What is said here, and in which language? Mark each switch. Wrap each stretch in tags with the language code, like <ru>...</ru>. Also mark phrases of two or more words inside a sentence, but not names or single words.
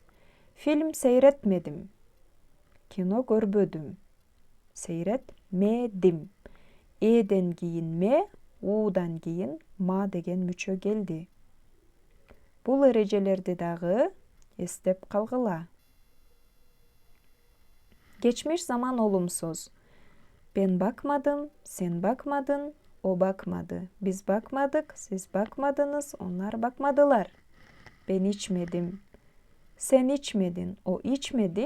<tr>Film seyretmedim.</tr> <ky>Кино көрбөдүм.</ky> <tr>Сейретмедим.</tr> <ky>Эден кийин ме, удан кийин ма деген мүчө келди. Бул эрежелерди дагы эстеп калгыла.</ky> <tr>Geçmiş zaman olumsuz. Ben bakmadım, sen bakmadın, o bakmadı. Biz bakmadık, siz bakmadınız, onlar bakmadılar. Ben içmedim. Sen içmedin, o içmedi.</tr>